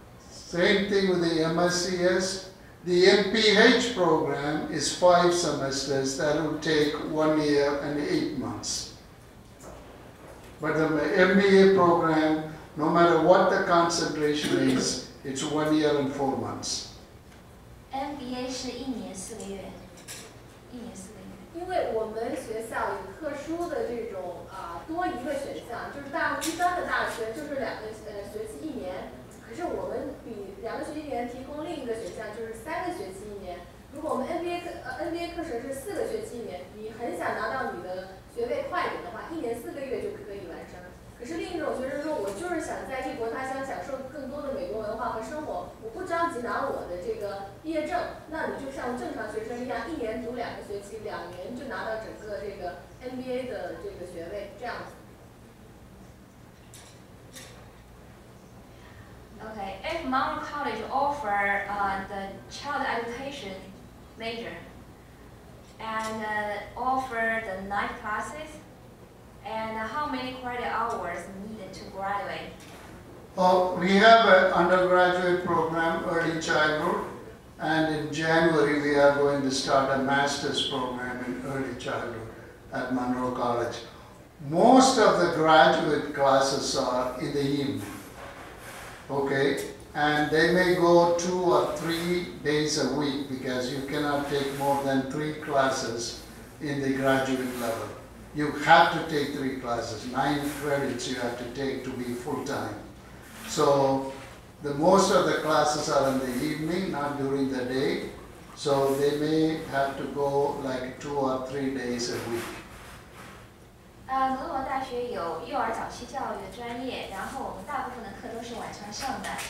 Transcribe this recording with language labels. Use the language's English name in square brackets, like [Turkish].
[English] Same thing with the MSCS. The MPH program is 5 semesters. That will take 1 year and 8 months. But the MBA program, no matter what the concentration is, it's 1 year and 4 months. [Chinese] MBA 是1年4个月，1年4个月。因为我们学校有特殊的这种多一个选项，就是一般的大学就是2个学期1年，可是我们比2个学期1年提供另一个选项，就是3个学期1年。如果我们 NBA 课程是4个学期1年，你很想拿到你的学位快点的话，1年4个月就可以完成。可是另一种学生说，我就是想在异国他乡享受更多的美国文化和生活，我不着急拿我的这个毕业证，那你就像正常学生一样，1年读2个学期，2年就拿到整个这个 MBA 的这个学位，这样子。 [English] Okay, if Monroe College offer the child education major and offer the night classes, and how many credit hours needed to graduate? We have an undergraduate program, early childhood, and in January we are going to start a master's program in early childhood at Monroe College. Most of the graduate classes are in the evening, okay? And they may go 2 or 3 days a week because you cannot take more than 3 classes in the graduate level. You have to take 3 classes, 9 credits you have to take to be full-time. So most of the classes are in the evening, not during the day. So they may have to go like 2 or 3 days a week. [Chinese] 俄罗大学有幼儿早期教育的专业，然后我们大部分的课都是晚上上的。